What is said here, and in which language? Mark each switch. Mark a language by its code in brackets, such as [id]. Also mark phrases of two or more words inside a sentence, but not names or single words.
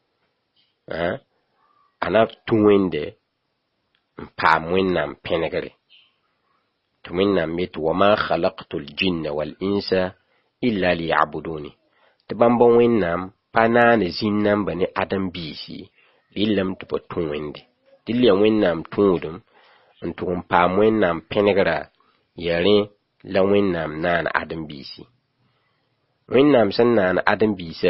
[mos] a na tũ wẽnde n paam wẽnnaam pẽnegre tɩ wẽnnaam me tɩ [ar] وما خلقت الجن والإنس إلا ليعبدون [mos] tɩ bãmb wẽnnaam pa naane zĩn-namba ne ãdem-biisi rɩllame tɩ pa tũ wẽnde dɩl ya wẽnnaam tũudum n tʋg n paam wẽnnaam pẽnegra ya rẽ la wẽnnaam naan ãdem-biisi wẽnnaam sẽn naan ãdem-biisã